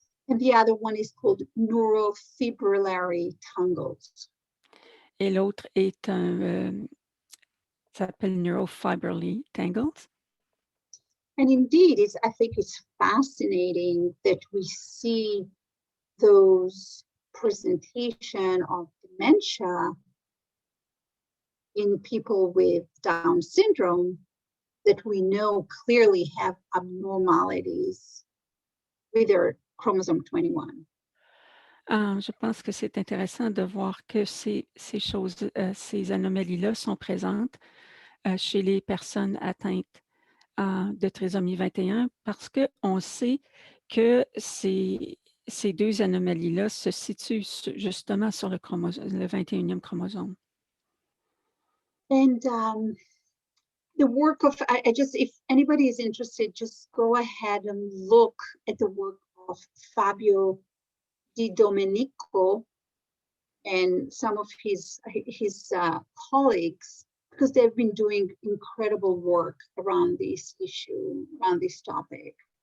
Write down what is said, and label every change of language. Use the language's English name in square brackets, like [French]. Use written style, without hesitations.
[English] And the other one is called neurofibrillary tangles. [French] Et l'autre est s'appelle neurofibrillary tangles. [English] And indeed, I think it's fascinating that we see those presentation of dementia in people with Down syndrome that we know clearly have abnormalities with their chromosome 21. [French] Je pense que c'est intéressant de voir que ces choses, ces anomalies-là sont présentes chez les personnes atteintes de trisomie 21 parce qu'on sait que ces deux anomalies-là se situent justement sur le 21e chromosome. [English] And the work of, I just, if anybody is interested, just go ahead and look at the work of Fabio Di Domenico and some of his colleagues, because they've been doing incredible work around this issue, around this topic.